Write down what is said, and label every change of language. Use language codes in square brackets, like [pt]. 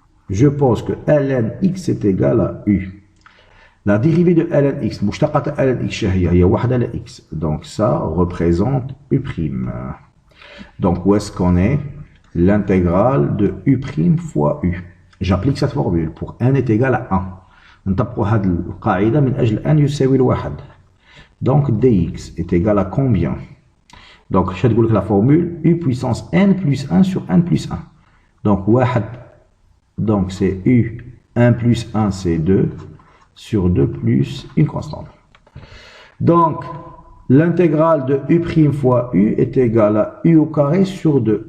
[fr] Je pense que ln x est égal à u. La dérivée de ln x, [ar] مشتقة ln x هي واحدة ل x. [fr] Donc ça représente u'. Donc où est-ce qu'on est? L'intégrale de u' fois u. J'applique cette formule pour n est égal à 1. [ar] نطبقوا هذه القاعدة من أجل n يساوي الواحد. [fr] Donc dx est égal à combien? Donc je vais la formule u puissance n plus 1 sur n plus 1. Donc واحد. Donc c'est u 1 plus 1 c'est 2 sur 2 plus une constante. Donc l'intégrale de u' fois u est égale à u au carré sur 2.